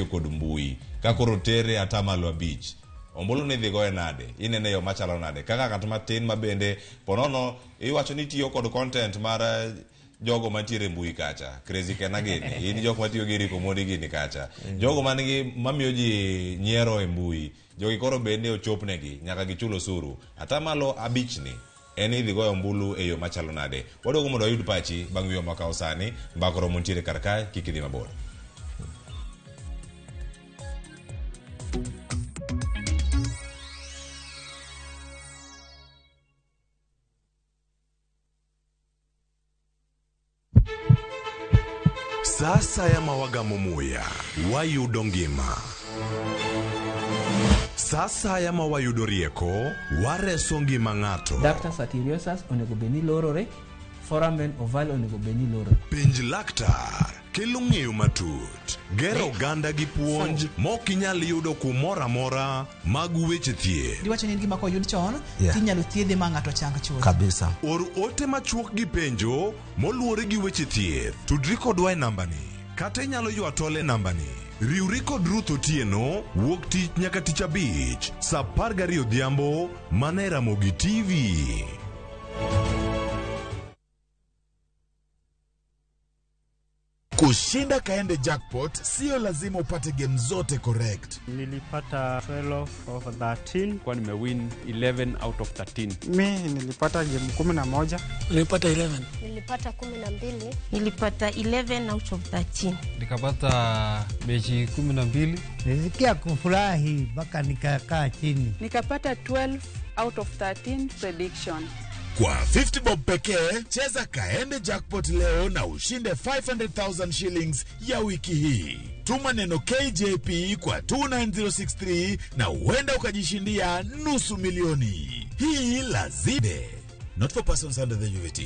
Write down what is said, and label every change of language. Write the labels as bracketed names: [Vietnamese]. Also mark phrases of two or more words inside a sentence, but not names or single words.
[Luo (Kenya and Tanzania)] kod mbui kakoro tere atamalo 5 ombulu ni dhi goye nade inene yo machalo nade kaka kata matin mabende ponono iwacho ni tiyo kod content mar jogo mantiere mbui kacha crazy kena gini in jok matiyo gi riko modi gini kacha jogo manigi mamiyo ji nyiero e mbui jogi koro bende ochopnegi nyaka gichulo osuru atamalo 5 ni en idhi goyo ombulu e yo machalo nade. Wadogo mondo ayud pachi bang' wiyo makawo sani mbakoro montiere kar kae kik idhi mabor. Sasa ya mawagamo muya wayudo ngima. Sasa ya mawayudo rieko wareso ngima ng'ato. Dr. Satiriosus onego beni lorore, [English] foramen oval [Luo (Kenya and Tanzania)] onego beni lorore. Penj laktar kelo ng'eyo matut. Gero ganda gi puonj mokinyal yudo kumora amora mag weche thieth. Diwacho ni gima koyud chon tinyalo thiedhe ma ng'ato chang chuth. Kabisa. Or ote machuok gi penjo moluwore gi weche thieth. Tudri kodwa e nambani. Kata inyalo ywa tole nambani. Riwri kod Ruth Otieno wuok tich nyaka tich abich saa 12 odhiambo mana e Ramogi TV. [Swahili] Kushinda kaende jackpot sio lazima upate game zote correct. Nilipata 12 of 13 kwa nimewin 11 [English] out of [Swahili] 13. Mimi nilipata game 11. Nilipata 11. Nilipata 12. Nilipata 11 [English] out of [Swahili] 13. Nikapata mechi 12. Nilisikia kufurahi mpaka nikakaa chini. Nikapata 12 [English] out of 13 prediction. [Swahili] Kwa 50 bob pekee, cheza kaende jackpot leo na ushinde 500,000 shillings ya wiki hii. Tuma neno KJP kwa 29063 na uenda ukajishindia nusu milioni. Hii lazide. [English] Not for persons under the age of 18.